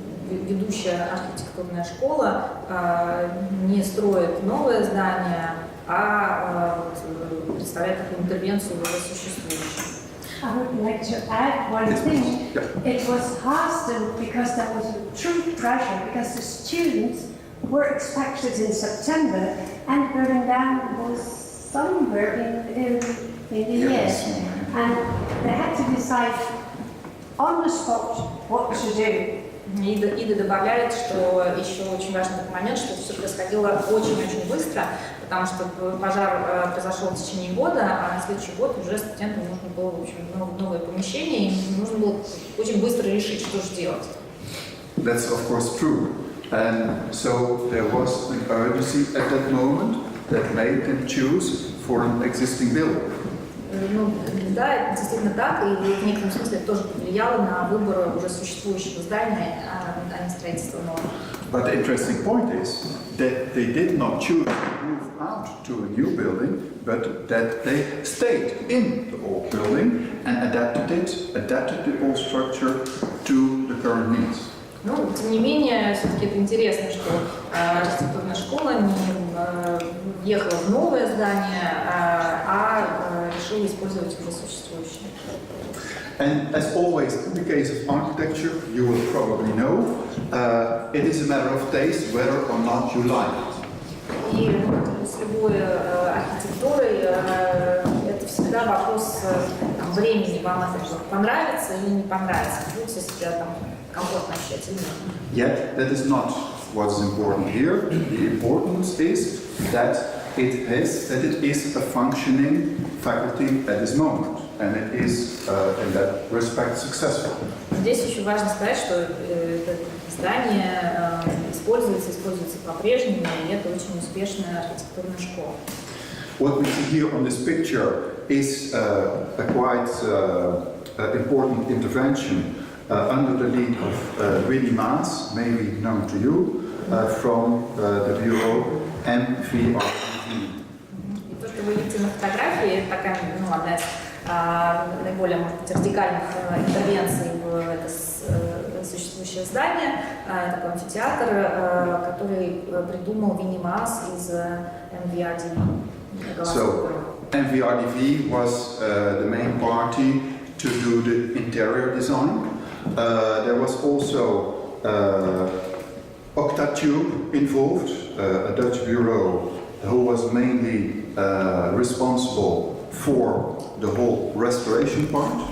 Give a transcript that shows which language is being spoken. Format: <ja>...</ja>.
<ru>ведущая архитектурная школа не строит новое здание, а представляет такую интервенцию в уже существующее.</ru> <en>I would like to add one thing. It was hastened because there was a true pressure, because the students were expected in September, and burning down was somewhere in the year. And they had to decide on the spot what to do.</en> <ru>Ида добавляет, что еще очень важный момент, что это все происходило очень-очень быстро, потому что пожар произошел в течение года, а на следующий год уже студентам нужно было, в общем, новое помещение, и нужно было очень быстро решить, что же делать.</ru> <en>That's of course true. And so there was an urgency at that moment that made them choose for an existing building.</en> <ru>Ну, да, это действительно так, и в некотором смысле это тоже повлияло на выбор уже существующего здания, а не строительство нового.</ru> <en>But the interesting point is that they did not choose to move out to a new building, but that they stayed in the old building and adapted the old structure to the current needs.</en> <ru>Ну, тем не менее, все-таки это интересно, что архитектурная школа не въехала в новое здание, а решила использовать уже существующее.</ru> <en>And as always, in the case of architecture, you will probably know, it is a matter of taste whether or not you like it.</en> <ru>И с любой архитектурой это всегда вопрос времени, вам это понравится или не понравится, будете себя там комфортно ощущать или нет.</ru> <en>Yet, that is not what is important here. The importance is that it is a functioning faculty at this moment, and it is in that respect successful.</en> <ru>Здесь еще важно сказать, что это здание используется по-прежнему, и это очень успешная архитектурная школа.</ru> <en>What we see here on this picture is a quite important intervention under the lead of Winnie Maas, maybe known to you, from the Bureau MVRDV.</en> <ru>И то, что вы видите на фотографии, это такая, одна из наиболее, может быть, радикальных интервенций в это существующее здание, такой амфитеатр, который придумал Winnie Maas из MVRDV.</ru> <en>So MVRDV was the main party to do the interior design. There was also Octatube involved, a Dutch bureau who was mainly responsible for the whole restoration part.</en>